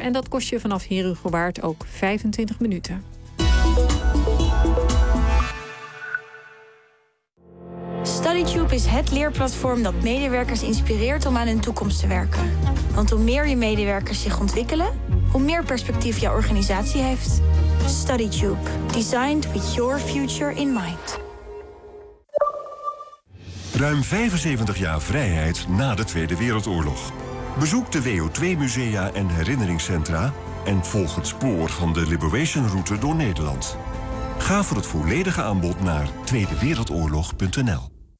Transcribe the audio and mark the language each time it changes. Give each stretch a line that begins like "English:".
Dutch: En dat kost je vanaf Herugowaard ook 25 minuten. StudyTube is het leerplatform dat medewerkers inspireert om aan hun toekomst te werken. Want hoe meer je medewerkers zich ontwikkelen, hoe meer perspectief je organisatie heeft. StudyTube.
English: Designed with your future in mind.
Dutch: Ruim 75 jaar vrijheid na de Tweede Wereldoorlog. Bezoek de WO2-musea en herinneringscentra en volg het spoor van de Liberation Route door Nederland. Ga voor het volledige aanbod naar tweedewereldoorlog.nl.